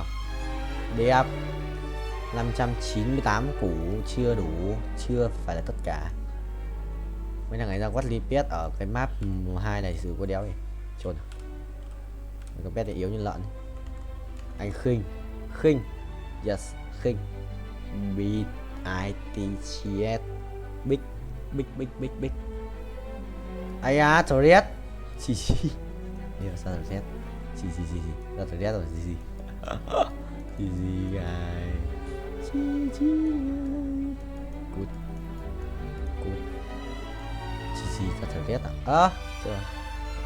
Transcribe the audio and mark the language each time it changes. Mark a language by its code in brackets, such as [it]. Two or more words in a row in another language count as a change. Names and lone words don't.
[vi] Đẹp 598 củ chưa đủ, chưa phải là tất cả. Mấy thằng ấy ra quát lipet ở cái map 2 này xử có đéo đi. Trốn. Cái pet này yếu như lợn. Anh khinh. Khinh. Yes, khinh. [en] Beat ITCS. Big. Big big big big. [vi] Ai à, Torres. Xì xì. Điều sao Torres. Xì xì xì xì. Ra Torres rồi xì xì. Xì xì guys. Xì xì. [en] Good. Good. [vi] Xì xì ra Torres à? Chưa. Ok.